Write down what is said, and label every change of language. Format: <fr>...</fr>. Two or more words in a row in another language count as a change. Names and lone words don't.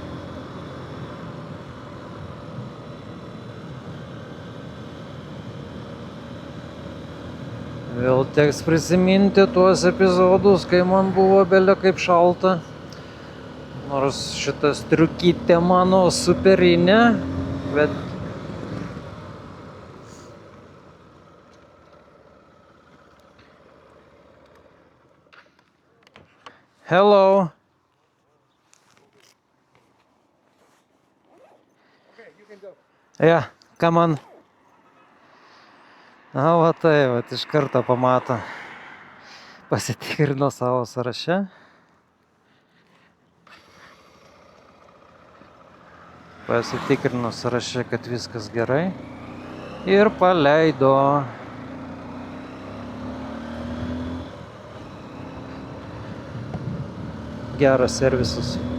<lt>Vėl teks prisiminti tuos epizodus, kai man buvo bele kaip šalta. Nors šitas striukytė mano superinė, bet hello.</lt> <en>Okay, you can go. Yeah, come on.</en> <lt>Na, va tai, va, iš karto pamato. Pasitikrino savo sąraše. Pasitikrino sąraše, kad viskas gerai. Ir paleido. Geras servisas.</lt>